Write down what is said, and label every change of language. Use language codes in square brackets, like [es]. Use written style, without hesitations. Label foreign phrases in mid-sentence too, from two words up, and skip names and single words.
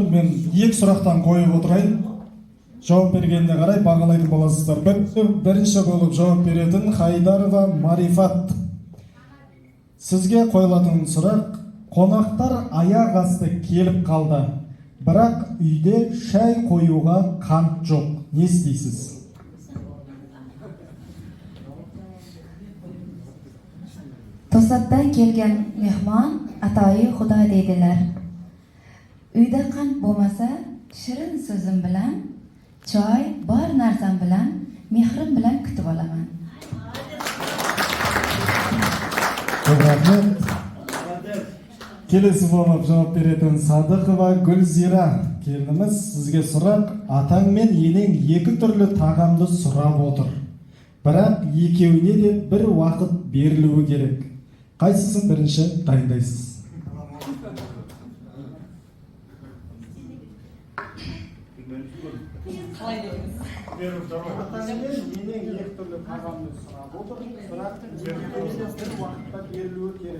[kk] Мен 2 сұрақтан қойып отырайын. Жауап бергеніне қарай бағалайтын боласыздар. Бірінші болып жауап беретін Хайдарова Марифат. Сізге қойылатын сұрақ: қонақтар аяқ асты келіп қалды, бірақ үйде шай қоюға қант жоқ. Не істейсіз? [uz] To'satdan kelgan mehmon atoyi xudo deydilar. Uyda qand bo'lmasa, shirin so'zim bilan, choy, bor narsam bilan, mehrim bilan kutib olaman. Rahmat. [kk] Kelesi болып жауап беретін Садықова Гүлзира келініміз, сізге сұрақ: атаң мен енең 2 түрлі тағамды сұрап отыр, бірақ екеуіне де бір уақыт берілуі керек. Қайсысын бірінші дайындайсыз? Атаң мен енең 2 түрлі тағамды сұрап отыр, бірақ екеуіне де бір уақытта берілуі керек.